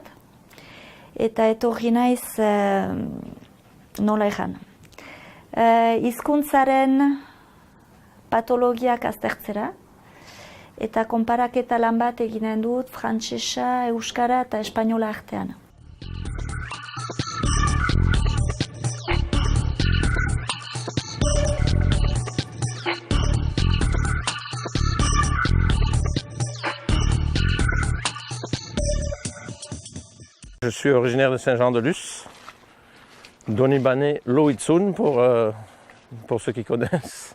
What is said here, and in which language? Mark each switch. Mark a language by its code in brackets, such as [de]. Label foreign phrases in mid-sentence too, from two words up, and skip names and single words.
[eu] Eta etorri naiz, nola egan, hizkuntzaren patologiak aztertzera, eta konparaketa lan bat eginen dut frantsesa, euskara eta espainola artean. [fr] Je suis originaire de Saint-Jean-de-Luz, Donibané Loïtsoun pour ceux qui connaissent.